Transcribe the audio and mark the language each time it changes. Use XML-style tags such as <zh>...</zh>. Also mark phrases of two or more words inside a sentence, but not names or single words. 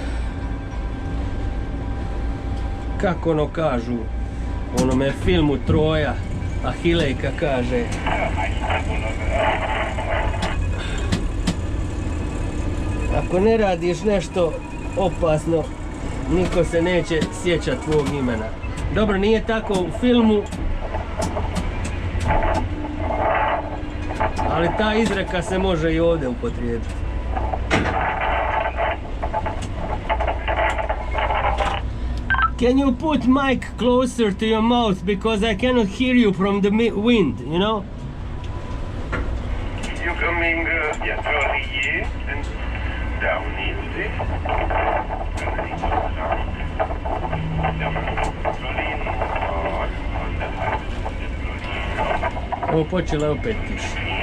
<hr>Kako ono kažu u onome filmu Troja, Ahilejka kaže: ako ne radiš nešto opasno, niko se neće sjećati tvog imena. Dobro, nije tako u filmu, ali ta izreka se može i ovdje upotrijebiti.</hr> <en>Can you put mic closer to your mouth because I cannot hear you from the wind, you know? You coming, Charlie here and down easy.</en> <hr>Ovo počelo je opet kiša.</hr>